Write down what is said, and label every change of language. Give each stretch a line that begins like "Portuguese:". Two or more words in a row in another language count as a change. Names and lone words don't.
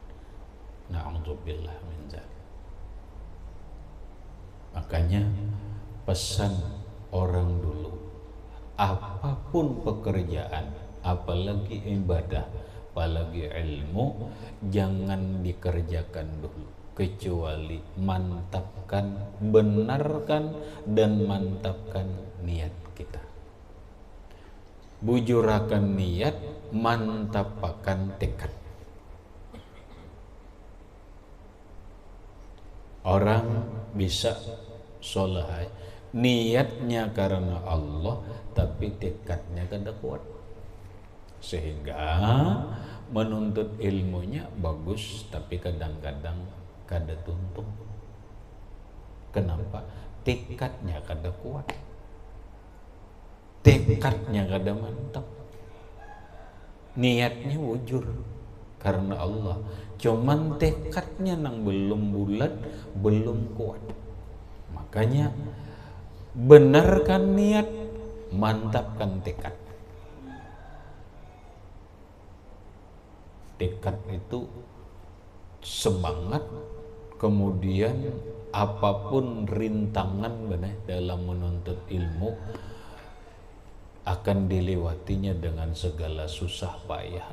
Arabic: نعوذ بالله من ذلك.
Indonesian: Makanya pesan orang dulu, apapun pekerjaan, apalagi ibadah, apalagi ilmu, jangan dikerjakan dulu kecuali mantapkan, benarkan dan mantapkan niat kita.
Banjar: Bujurakan niat, mantapkan tekad.
Indonesian: Orang bisa sholat, niatnya karena Allah,
Banjar: tapi tekadnya kada kuat, sehingga menuntut ilmunya bagus tapi kadang-kadang kada tuntung. Kenapa? Tekadnya kada kuat, tekadnya kada mantap, niatnya wujur karena Allah, cuman tekadnya nang belum bulat, belum kuat.
Indonesian: Makanya benarkan niat, mantapkan tekad. Tekad itu semangat, kemudian apapun rintangan dalam menuntut ilmu akan dilewatinya dengan segala susah payah.